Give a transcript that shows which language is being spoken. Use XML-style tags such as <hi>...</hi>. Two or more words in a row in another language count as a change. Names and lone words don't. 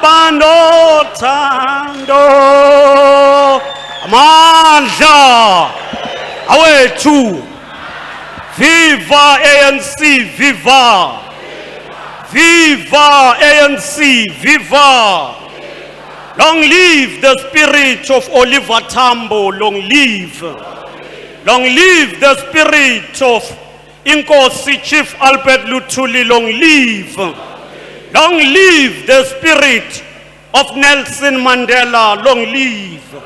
<zu>Thando, thando, amandla, awethu.</zu> <en>Viva ANC, viva! Viva ANC, viva! Long live the spirit of Oliver Tambo, long live. Long live the spirit of Inkosi Chief Albert Luthuli, long live. Long live the spirit of Nelson Mandela, long live.</en>